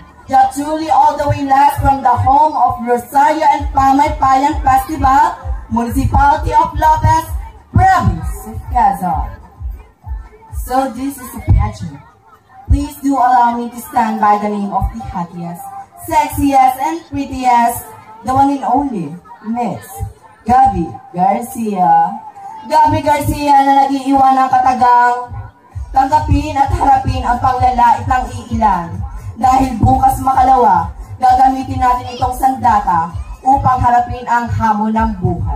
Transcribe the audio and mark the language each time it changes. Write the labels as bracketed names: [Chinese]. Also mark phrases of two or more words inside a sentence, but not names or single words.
[English] Truly all the way last from the home of Rosario and Pamaypayan Festival, Municipality of Lopez, Province of Quezon. So this is a pageant. Please do allow me to stand by the name of the happiest, sexiest, and prettiest, the one and only, Miss Gabby Garcia. [Filipino] Gabby Garcia na nag-iiwan ng katagang, tanggapin at harapin ang panglalait ng iilan. Dahil bukas makalawa, gagamitin natin itong sandata upang harapin ang hamon ng buhay.